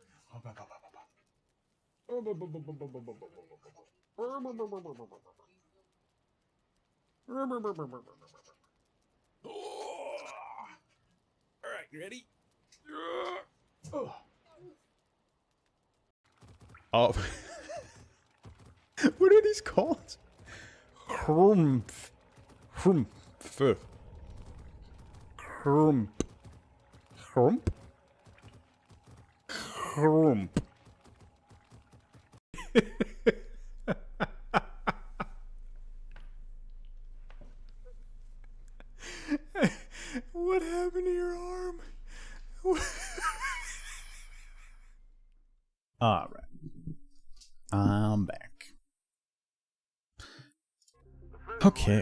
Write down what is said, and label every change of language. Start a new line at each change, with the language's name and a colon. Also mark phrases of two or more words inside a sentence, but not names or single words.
English: Alright, you ready? Oh. What are these called? Hrumpf. Hrumpf. Hrump. Hrump? Hrump. What happened to your arm? Alright. I'm back. Okay.